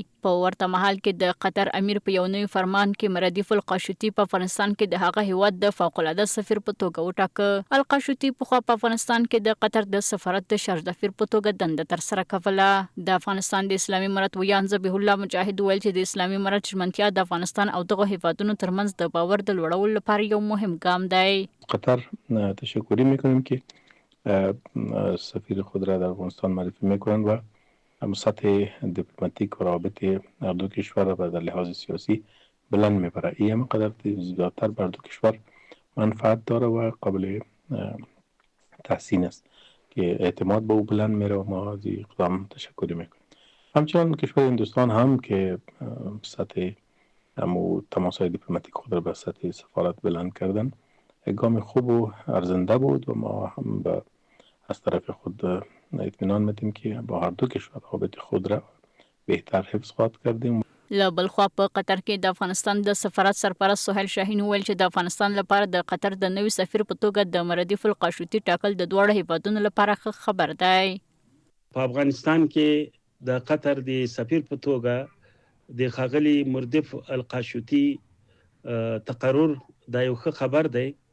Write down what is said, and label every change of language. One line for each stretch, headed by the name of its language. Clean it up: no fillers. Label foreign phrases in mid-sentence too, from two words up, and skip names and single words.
Pashto: په ورته مهال کې د قطر امیر په یو نوي فرمان کې مردیف القاشوطي په افغانستان کې د هغه هیواد د فوق‌العاده سفیر په توګه وټاکه. القاشوطي پخوا په افغانستان کې د قطر د سفارت د شارج دفیر په توګه دنده ترسره کوله. د افغانستان د اسلامي امارت ویان ذبیح الله مجاهد ویل چې د اسلامي امارت ژمنتیا د افغانستان او دغه هیوادونو ترمنځ د باور د لوړولو لپاره یو مهم ګام دی.
Persian: قطر تشکری میکنیم که سفیر خود را در افغانستان معرفی میکنند و سطح دیپلماتیک و روابط هر دو کشور را در لحاظ سیاسی بلند میبره. این هم قدر زیادتر بر دو کشور منفعت داره و قابل تحسین است که اعتماد به او بلند میره و ما از این اقدام تشکری میکنیم. همچنان کشور هندوستان هم که سطح تماسهای دیپلماتیک خود را به سطح سفارت بلند کردن گام خوب و ارزنده بود و ما هم از طرف خود اطمینان میدیم که با هر دو کشور روابط خود را بهتر حفظ خواهد کردیم.
Pashto: له بل خوا په قطر کې د افغانستان د سفارت سرپرست سهیل شاهین ویل چې د افغانستان لپاره د قطر د نوي سفیر په توګه د مردیف القاشوطي ټاکل د دواړو هیوادونو لپاره ښه خبر دی. په افغانستان کې د قطر د سفیر په توګه د ښاغلي مردیف القاشوطي تقرر دا یو ښه خبر دی.